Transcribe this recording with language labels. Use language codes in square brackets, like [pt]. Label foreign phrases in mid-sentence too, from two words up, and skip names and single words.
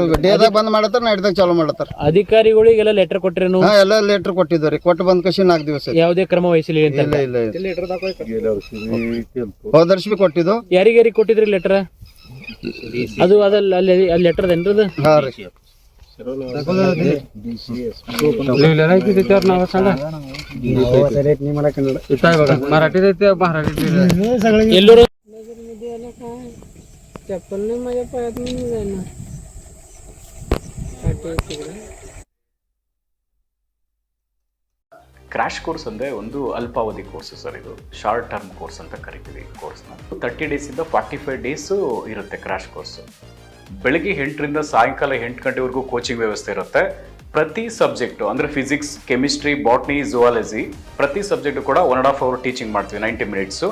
[kn] ಡೇದಾಗ ಬಂದ್ ಮಾಡತ್ತಾರ, ನೈಟ್ದಾಗ ಚಾಲು ಮಾಡತ್ತಾರ. ಅಧಿಕಾರಿಗಳಿಗೆಲ್ಲ ಲೆಟರ್ ಕೊಟ್ರೇನು? ಎಲ್ಲ ಲೆಟರ್ ಕೊಟ್ಟಿದ್ರಿ. ಕೊಟ್ಟು ಬಂದ್ ಕಸಿ 4 ದಿವಸ ಯಾವುದೇ ಕ್ರಮ ವಹಿಸಲಿ ಅಂತ? ಹೋದರ್ಶ ಬಿ ಕೊಟ್ಟಿದ್ದು. ಯಾರಿಗಾರಿಗೆ ಕೊಟ್ಟಿದ್ರಿ ಲೆಟರ್? ಅದು ಅದಲ್ಲ ಅಲ್ಲಿ ಲೆಟರ್ ಏನ್ರದು? ಹಾ ರೀ. [mr] मराठी नगरमध्ये आलं काय चप्पल नाही माझ्या पायात मी जाणार काटे तिकडे [en] crash course [kn] ಅಂದರೆ ಒಂದು ಅಲ್ಪಾವಧಿ ಕೋರ್ಸ್ ಸರ್. ಇದು [en] short term course [kn] ಅಂತ ಕರಿತೀವಿ. ಕೋರ್ಸ್ನ 30 ಡೇಸಿಂದ 45 ಡೇಸು ಇರುತ್ತೆ [en] crash course. [kn] ಬೆಳಗ್ಗೆ 8ರಿಂದ ಸಾಯಂಕಾಲ 8 ಗಂಟೆವರೆಗೂ ಕೋಚಿಂಗ್ ವ್ಯವಸ್ಥೆ ಇರುತ್ತೆ. ಪ್ರತಿ ಸಬ್ಜೆಕ್ಟು ಅಂದರೆ [en] physics, chemistry, botany, zoology [kn] ಪ್ರತಿ ಸಬ್ಜೆಕ್ಟು ಕೂಡ 1.5 [en] hour teaching [kn] ಮಾಡ್ತೀವಿ, 90 ಮಿನಿಟ್ಸು.